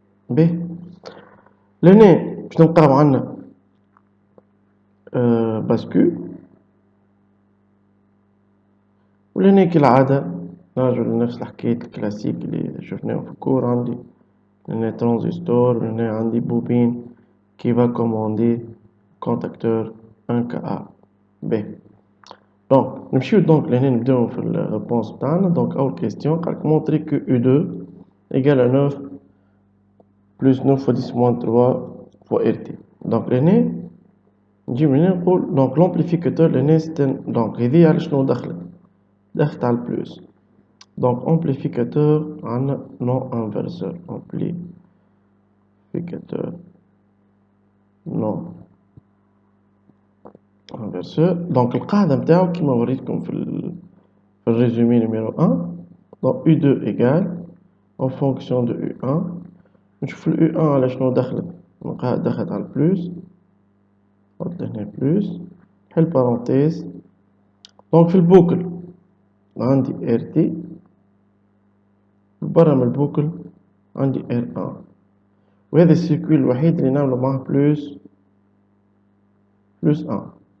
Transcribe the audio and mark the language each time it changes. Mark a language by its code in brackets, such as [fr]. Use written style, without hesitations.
[ar] به لهنا باش نلقاو عندنا باسكو، ولهنا كالعادة نرجعو لنفس الحكاية الكلاسيك اللي شفناه في الكور. عندي لهنا ترانزستور، ولهنا عندي بوبين كي [fr] va commander contacteur [ar] 1Ka. به دونك نمشيو دونك لهنا نبداو في الريبونس بتاعنا. دونك أول كيستيون قالك [fr] montrer que U2 égale à 9 plus 9 fois 10 moins 3 fois RT. [ar] دونك لهنا نجيب هنا نقول دونك لامبليفيكاتور لهنا دونك هذي على شنو دخلت على البلوس. دونك امبليفيكاتور عندنا نون انفرسور، امبليفيكاتور نون انفرسور. دونك القاعدة نتاعو كيما وريتكم في الريزومي نيميرو 1. [fr] دونك U2 égale en fonction de U1. [ar] نشوف ال U1 على شنو دخلت، نلقاها دخلت على البلوس، نحط هنا بلوس حل بارونتيز. دونك في البوكل عندي RT، برا من البوكل عندي R1، وهذا السيركوي الوحيد اللي نعملو معاه بلوس 1.